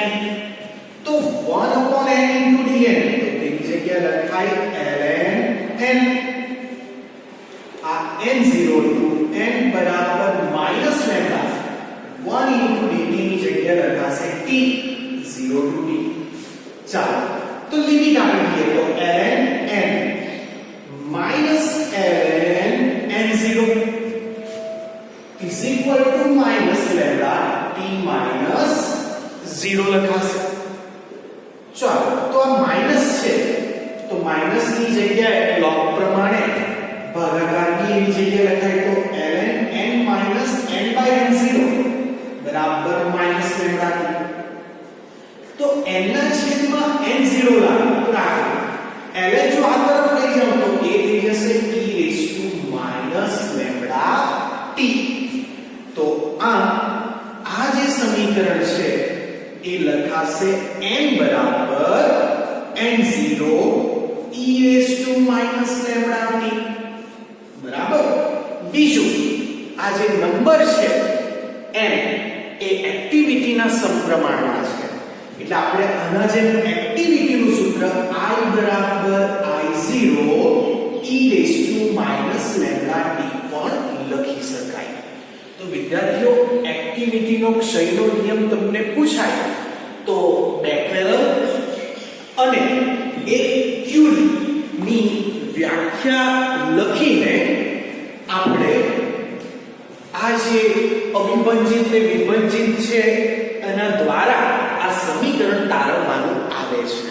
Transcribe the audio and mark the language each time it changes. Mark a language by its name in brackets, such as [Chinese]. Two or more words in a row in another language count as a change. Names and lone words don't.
[Gujarati] તો 1/n * dn, તો તેની જગ્યાએ લખાય ln n. આ n0 to n બરાબર -λ, 1 * dt ની જગ્યાએ લખાશે t, 0 to t. ચાલો તો લિમિટ આપી દઈએ તો [English] ln n minus ln n0 is equal to minus lambda t minus 0 [Gujarati] લખાશે. ચાલો તો આ માઈનસ છે તો માઈનસ ની જગ્યાએ લોગ પ્રમાણે ભાગાકારની એની જગ્યાએ લખાય તો [English] ln n minus n/n0 [Gujarati] બરાબર [English] minus lambda t. [Gujarati] તો n ના છેદમાં n0 રાખો, ln જો આ તરફ લઈ જાવ તો એ થઈ જશે [English] e raised to minus lambda t. [Gujarati] તો આ જે સમીકરણ છે એ લખાશે n બરાબર [English] n0 e raised to minus lambda t. [Gujarati] બરાબર. બીજું આ જે નંબર છે n એ એક્ટિવિટીના સમપ્રમાણમાં છે, એટલે આપણે આના જે એક્ટિવિટીનું સૂત્ર I બરાબર I0 [English] e raised to minus lambda t [Gujarati] પણ લખી શકાય. તો વિદ્યાર્થીઓ, એક્ટિવિટીનો ક્ષયનો નિયમ તમને પૂછાય તો બેકરેલ અને એક ક્યુરી ની વ્યાખ્યા લખીને આપણે આ જે અવિભાજિત ને વિભાજિત છે એના દ્વારા આ સમીકરણ તારવવાનું આવે છે.